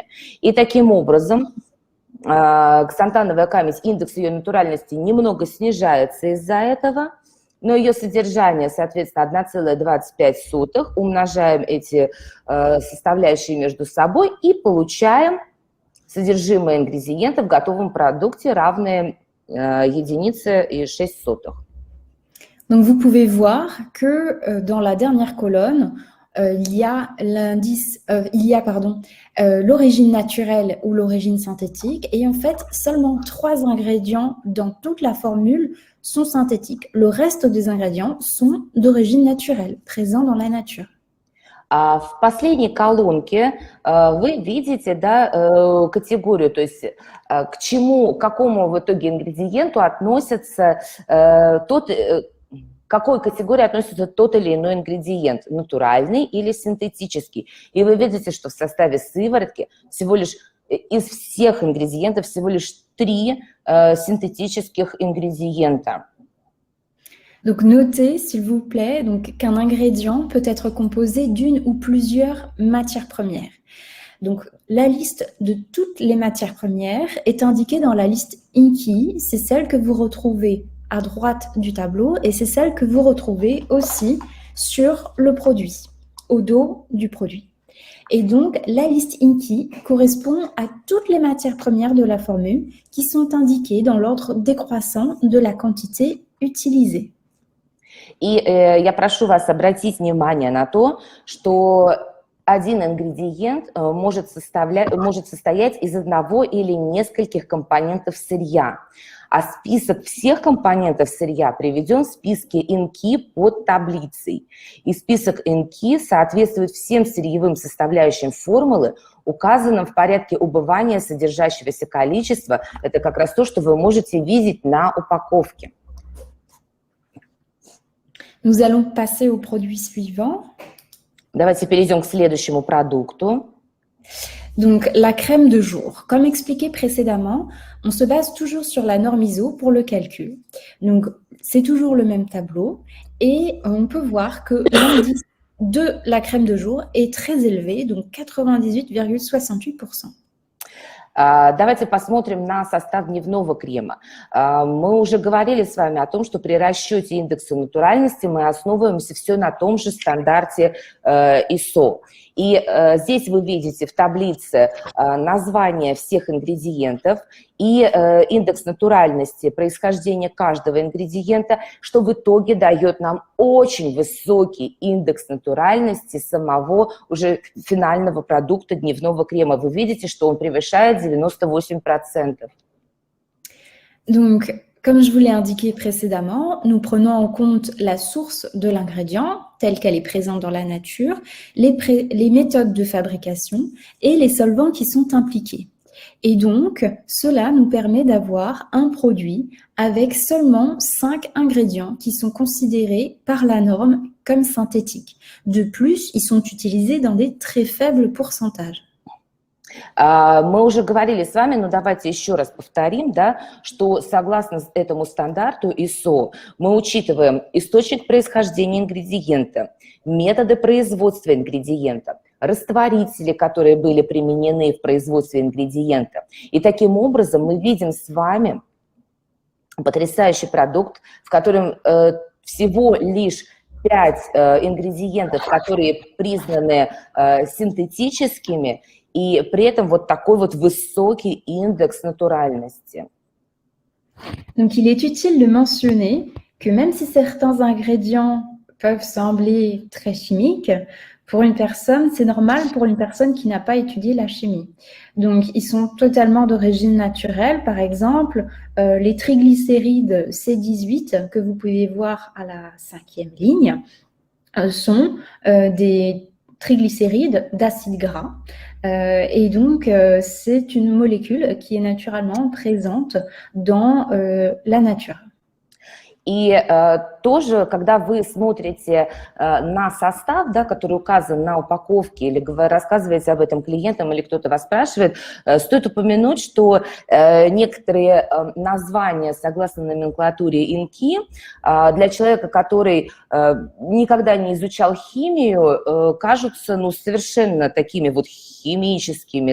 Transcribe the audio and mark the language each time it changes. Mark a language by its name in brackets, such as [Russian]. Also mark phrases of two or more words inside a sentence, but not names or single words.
[Russian] И таким образом ксантановая камедь, индекс ее натуральности немного снижается из-за этого, но ее содержание, соответственно, 1,25, умножаем эти составляющие между собой и получаем содержимое ингредиента в готовом продукте, равное 1,06. [French] Donc, vous pouvez voir que dans la dernière colonne, il y a l'origine naturelle ou l'origine synthétique. Et en fait, seulement 3 ingrédients dans toute la formule sont synthétiques. Le reste des ingrédients sont d'origine naturelle, présents dans la nature. [Russian] В последней колонке вы видите, да, категорию, то есть к какому в итоге ингредиенту относится к какой категории относится тот или иной ингредиент, натуральный или синтетический. И вы видите, что в составе сыворотки всего лишь из всех ингредиентов всего лишь 3 синтетических ингредиента. [French] Donc notez, s'il vous plaît, qu'un ingrédient peut être composé d'une ou plusieurs matières premières. Donc la liste de toutes les matières premières est indiquée dans la liste INCI. C'est celle que vous retrouvez à droite du tableau et c'est celle que vous retrouvez aussi sur le produit, au dos du produit. Et donc, la liste INCI correspond à toutes les matières premières de la formule qui sont indiquées dans l'ordre décroissant de la quantité utilisée. [Russian] И я прошу вас обратить внимание на то, что один ингредиент может состоять из одного или нескольких компонентов сырья, а список всех компонентов сырья приведен в списке INCI под таблицей. И список INCI соответствует всем сырьевым составляющим формулы, указанным в порядке убывания содержащегося количества. Это как раз то, что вы можете видеть на упаковке. [French] Nous allons passer au produit suivant. [Russian] Давайте перейдем к следующему продукту. [French] Donc, la crème de jour. Comme expliqué précédemment, on se base toujours sur la norme ISO pour le calcul. Donc, c'est toujours le même tableau et on peut voir que l'indice de la crème de jour est très élevé, donc 98,68%. [Russian] Давайте посмотрим на состав дневного крема. Мы уже говорили с вами о том, что при расчете индекса натуральности мы основываемся все на том же стандарте ISO. И здесь вы видите в таблице название всех ингредиентов и индекс натуральности происхождения каждого ингредиента, что в итоге дает нам очень высокий индекс натуральности самого уже финального продукта дневного крема. Вы видите, что он превышает 98%. [French] Donc, comme je vous l'ai indiqué précédemment, nous prenons en compte la source de l'ingrédient, telle qu'elle est présente dans la nature, les méthodes de fabrication et les solvants qui sont impliqués. Et donc, cela nous permet d'avoir un produit avec seulement 5 ingrédients qui sont considérés par la norme comme synthétiques. De plus, ils sont utilisés dans des très faibles pourcentages. [Russian] Мы уже говорили с вами, но давайте еще раз повторим, да, что согласно этому стандарту ISO мы учитываем источник происхождения ингредиента, методы производства ингредиента, растворители, которые были применены в производстве ингредиента. И таким образом мы видим с вами потрясающий продукт, в котором всего лишь 5 ингредиентов, которые признаны синтетическими, и при этом вот такой вот высокий индекс натуральности. [French] Donc, il est utile de mentionner que même si certains ingrédients peuvent sembler très chimiques, pour une personne, c'est normal pour une personne qui n'a pas étudié la chimie. Donc, ils sont totalement d'origine naturelle. Par exemple, les triglycérides C18 que vous pouvez voir à la 5e ligne sont des triglycérides d'acide gras. Et donc, c'est une molécule qui est naturellement présente dans la nature. [Russian] И тоже, когда вы смотрите на состав, да, который указан на упаковке, или вы рассказываете об этом клиентам, или кто-то вас спрашивает, стоит упомянуть, что некоторые названия, согласно номенклатуре INCI, для человека, который никогда не изучал химию, кажутся совершенно такими вот химическими.